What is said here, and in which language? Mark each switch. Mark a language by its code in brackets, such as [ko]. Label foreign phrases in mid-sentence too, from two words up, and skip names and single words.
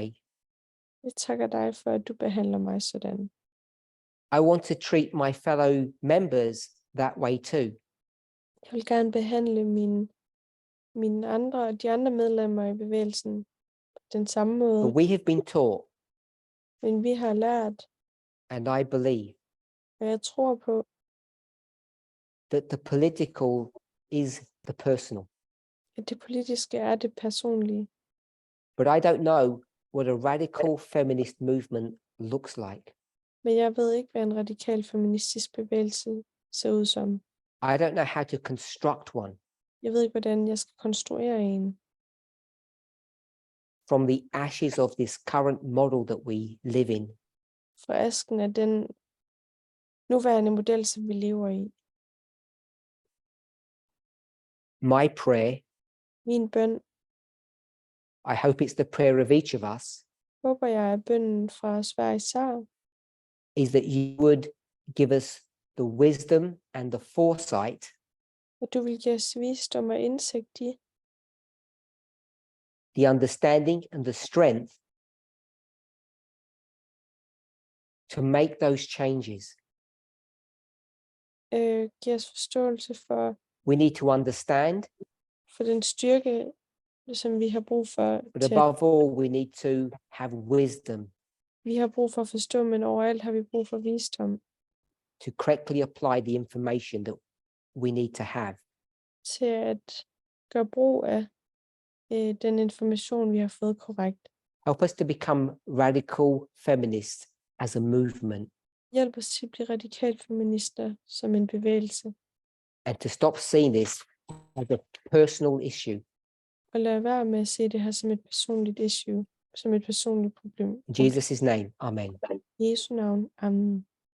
[da] Jeg takker dig for, at du behandler mig sådan. [en] I want to treat my fellow members that way too. [da] Jeg vil gerne behandle de andre medlemmer i bevægelsen på den samme måde. [en] But we have been taught, [da] Men vi har lært, [en] and I believe, [da] og jeg tror på, [en] that the political is the personal. [da] at det politiske er det personlige. [en] But I don't know what a radical feminist movement looks like. [da] Men jeg ved ikke, hvad en radikal feministisk bevægelse ser ud som. [en] I don't know how to construct one. [da] Jeg ved ikke, hvordan jeg skal konstruere en. [en] From the ashes of this current model that we live in. [da] Fra asken af den nuværende model, som vi lever i. [en] My prayer, [da] Min bøn, [en] I hope it's the prayer of each of us, [da] håber jeg, er bønnen fra os hver især, [en] is that you would give us the wisdom and the foresight [da] at du vil give os visdom og indsigt i, [en] the understanding and the strength to make those changes. [da] give os forståelse for [en] We need to understand, [da] den styrke, som vi har brug for. [en] but above all, we need to have wisdom [da] Vi har brug for at forstå, men overalt har vi brug for visdom [en] to correctly apply the information that we need to have. [da] til at gøre brug af den information, vi har fået korrekt. [en] Help us to become radical feminists as a movement. [da] Hjælp os til at blive radikalt feminister som en bevægelse, [en] and to stop seeing this as a personal issue. [da] og lad være med at se det her som et personligt issue, som et personligt problem. [en] In Jesus' name, amen. [da] I Jesu navn. Amen.